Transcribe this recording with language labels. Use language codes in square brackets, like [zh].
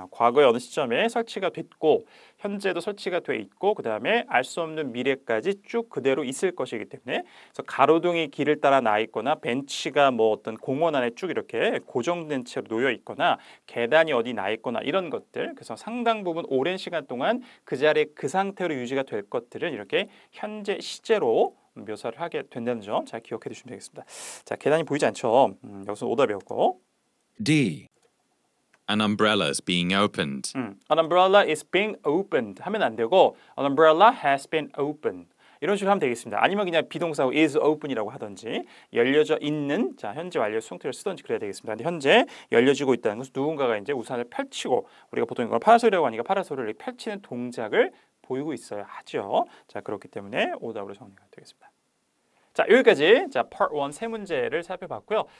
[ko] 과거의 어느 시점에 설치가 됐고 현재도 설치가 돼 있고 그 다음에 알 수 없는 미래까지 쭉 그대로 있을 것이기 때문에 그래서 가로등이 길을 따라 나 있거나 벤치가 뭐 어떤 공원 안에 쭉 이렇게 고정된 채로 놓여 있거나 계단이 어디 나 있거나 이런 것들 그래서 상당 부분 오랜 시간 동안 그 자리에 그 상태로 유지가 될 것들을 이렇게 현재 시제로 묘사를 하게 된다는 점 잘 기억해 두시면 되겠습니다. 자, 계단이 보이지 않죠? 여기서 오답이었고 [en] D, An umbrella is being opened. An umbrella is being opened [ko] 하면 안 되고 [en] An umbrella has been opened [ko] 이런 식으로 하면 되겠습니다. 아니면 그냥 비동사고 [en] is open [ko] 이라고 하든지 열려져 있는 자 현재 완료 수동태를 쓰든지 그래야 되겠습니다. 근데 현재 열려지고 있다는 것은 누군가가 이제 우산을 펼치고 우리가 보통 이걸 파라솔이라고 하니까 파라솔을 펼치는 동작을 보이고 있어야 하죠. 자, 그렇기 때문에 오답으로 정리가 되겠습니다. 자, 여기까지 자 Part 1 세 문제를 살펴봤고요.